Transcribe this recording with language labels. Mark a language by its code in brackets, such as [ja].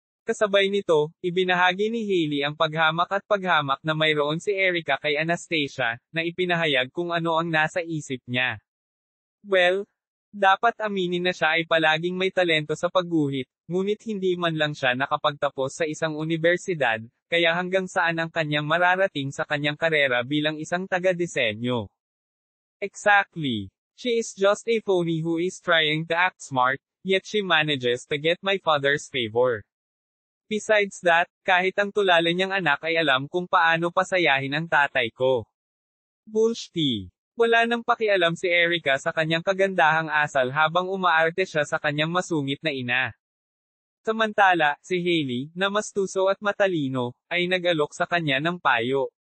[tl] Kasabay nito, ibinahagi ni Hailey ang paghamak na mayroon si Erica kay Anastasia, na ipinahayag kung ano ang nasa isip niya. Well, dapat aminin na siya ay palaging may talento sa pagguhit, ngunit hindi man lang siya nakapagtapos sa isang unibersidad, kaya hanggang saan ang kanyang mararating sa kanyang karera bilang isang taga-disenyo. [en] Exactly. She is just a phony who is trying to act smart, yet she manages to get my father's favor. Besides that, [tl] kahit ang tulala niyang anak ay alam kung paano pasayahin ang tatay ko. Bullshit. Wala nang pakialam si Erica sa kanyang kagandahang asal habang umaarte siya sa kanyang masungit na ina. Samantala, si Hailey, na mas tuso at matalino, ay nag-alok sa kanya ng payo.